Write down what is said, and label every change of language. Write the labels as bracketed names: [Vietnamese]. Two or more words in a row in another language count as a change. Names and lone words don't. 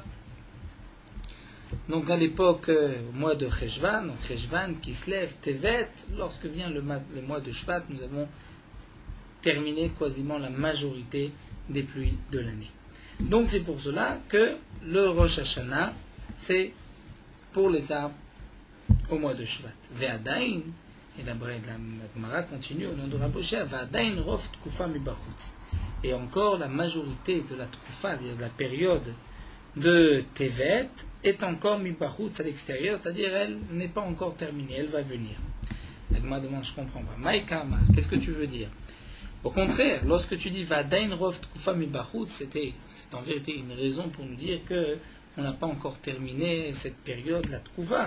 [French] Donc à l'époque, au mois de Cheshvan, donc Cheshvan qui se lève, Tevet, lorsque vient le mois de Shvat, nous avons terminé quasiment la majorité des pluies de l'année. Donc c'est pour cela que le Rosh Hashanah, c'est pour les arbres au mois de Shvat. Ve'adain, et la Gemara continue au nom de Raboshia, [Hebrew] ועדיין רוב תקופה מבחוץ. [French] Et encore la majorité de la tkufa, c'est-à-dire de la période de Tevet, est encore mibachutz à l'extérieur, c'est-à-dire elle n'est pas encore terminée, elle va venir. La Gemara demande, je comprends pas. Maïkama, qu'est-ce que tu veux dire? Au contraire, lorsque tu dis [Hebrew] ועדיין רוב תקופה מבחוץ, [French] c'est en vérité une raison pour nous dire que on n'a pas encore terminé cette période, la Tkufa.